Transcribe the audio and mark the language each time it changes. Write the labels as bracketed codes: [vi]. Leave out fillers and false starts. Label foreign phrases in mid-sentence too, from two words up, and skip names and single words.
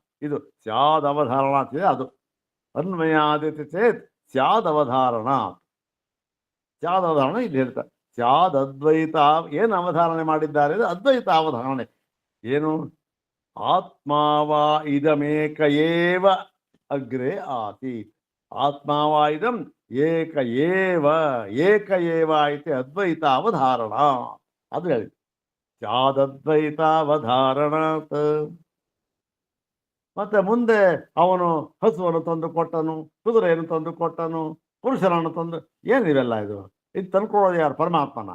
[kn] ಇದು ಸ್ಯಾದವಧಾರಣಾತ್ ಇದೆ, ಅದು [sa] ಅನ್ವಯಾದಿತಿ ಚೇತ್ ಸ್ಯಾದವಧಾರಣಾತ್. [kn] ಸ್ಯಾದವಧಾರಣ ಇಲ್ಲಿ ಹೇಳ್ತಾರೆ. ಸ್ಯಾದದ್ವೈತ ಏನು ಅವಧಾರಣೆ ಮಾಡಿದ್ದಾರೆ? ಅದ್ವೈತ ಅವಧಾರಣೆ. ಏನು? [sa] ಆತ್ಮಾವಾ ಇದಮೇಕ ಏವ ಅಗ್ರೆ ಆಸೀತ್. ಆತ್ಮಾವಾ ಇದಂ ಏಕ ಏವ ಇತಿ ಅದ್ವೈತ ಅವಧಾರಣ. [kn] ಅದು ಹೇಳಿ [sa] ಸ್ಯಾದದ್ವೈತ ಅವಧಾರಣಾತ್. [kn] ಮತ್ತೆ ಮುಂದೆ ಅವನು ಹಸುವನ್ನು ತಂದು ಕೊಟ್ಟನು, ಕುದುರೆಯನ್ನು ತಂದು ಕೊಟ್ಟನು, ಪುರುಷರನ್ನು ತಂದು. ಏನಿವೆಲ್ಲ ಇದು? ಇದು ತಂದ್ಕೊಳ್ಳೋದು ಯಾರು? ಪರಮಾತ್ಮನ.